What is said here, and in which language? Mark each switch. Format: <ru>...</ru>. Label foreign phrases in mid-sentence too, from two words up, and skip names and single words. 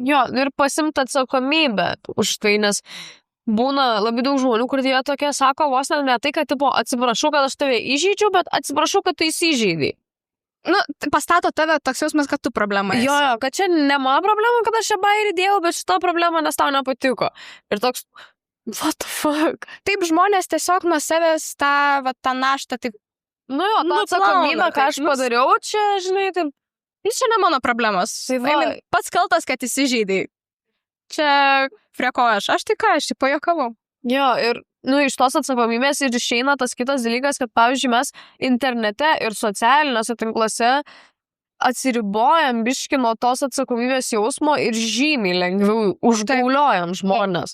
<lt>Jo, ir pasimti atsakomybę už tai, nes būna labai daug žmonių, kur jie tokie sako, vos ne tai, kad tipo, atsiprašau, kad aš tave įžeidžiau, bet atsiprašau, kad tu įsižeidai. Pastato tave toks jausmas, kad tu problema esi. Jo, kad čia ne mano problema, kad aš čia bairį dėjau, bet šita problema, nes tau nepatiko. Ir toks,</lt> <en>what the fuck?</en> <lt>Taip žmonės tiesiog nuo savęs tą naštą taip. Ta atsakomybę, ką aš padariau, čia, žinai, taip. Čia ne mano problemos. Pats kaltas, kad įsižeidai. Čia prie ko aš tai ką, aš tik pajuokavau. Jo, ir iš tos atsakomybės ir išeina tas kitas dalykas, kad, pavyzdžiui, mes internete ir socialiniuose tinkluose atsiribojam biški nuo tos atsakomybės jausmo ir žymiai lengviau užgauliojam žmonės.</lt>